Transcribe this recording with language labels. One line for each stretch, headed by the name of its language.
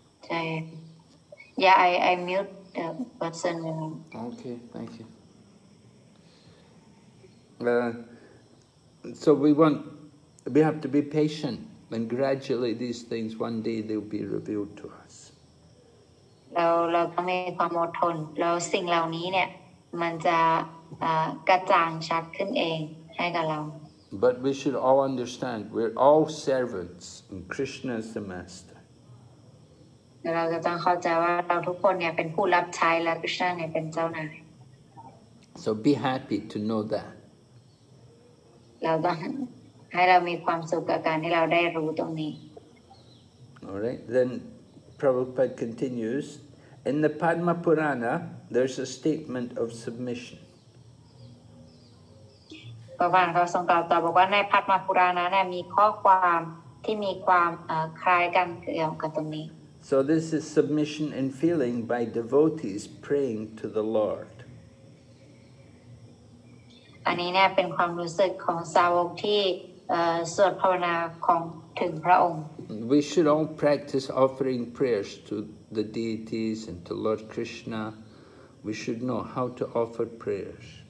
English: Yeah, I mute the person. Okay, thank you. So we have to be patient, and gradually these things, one day they'll be revealed to us.
Thai: เราต้องมีความอดทนแล้วสิ่งเหล่านี้เนี่ยมันจะกระจ่างชัดขึ้นเองให้กับเรา
English: But we should all understand we're all servants and Krishna is the master.
Thai: เราจะต้องเข้าใจว่าเราทุกคนเนี่ยเป็นผู้รับใช้และคริชนาเนี่ยเป็นเจ้านาย
English: So be happy to know that.
Thai: เราต้องให้เรามีความสุขกับการที่เราได้รู้ตรงนี้
English: All right, then Prabhupada continues, In the Padma Purana, there's a statement of submission.
Thai: พระบาทเขาทรงกล่าวต่อบอกว่าในพัทมปุรานะเนี่ยมีข้อความที่มีความคล้ายกันเกี่ยวกับตรงนี้
English: So this is submission in feeling by devotees praying to the Lord.
Thai: อันนี้เนี่ยเป็นความรู้สึกของสาวกที่สวดภาวนาของถึงพระองค์
English: We should all practice offering prayers to the deities and to Lord Krishna. We should know how to offer prayers.